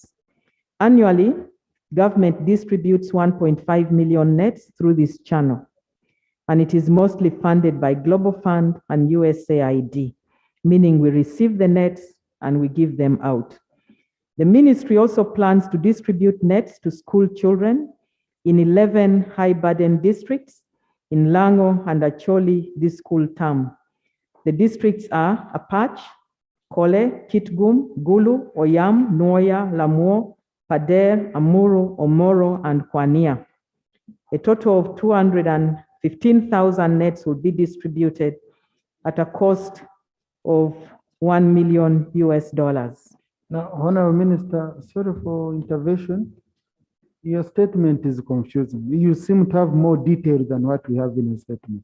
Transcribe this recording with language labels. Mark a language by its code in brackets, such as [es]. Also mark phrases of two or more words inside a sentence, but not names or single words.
[en] Annually, government distributes 1.5 million nets through this channel, and it is mostly funded by Global Fund and USAID, meaning we receive the nets and we give them out. The ministry also plans to distribute nets to school children in 11 high-burden districts in Lango and Acholi this school term. The districts are Apache, Kole, Kitgum, Gulu, Oyam, Noya, Lamuo, Pader, Amuru, Omoro, and Kwania. A total of 215,000 nets will be distributed at a cost of $1 million. Now, Honorable Minister, sorry for intervention. Your statement is confusing. You seem to have more detail than what we have in the statement.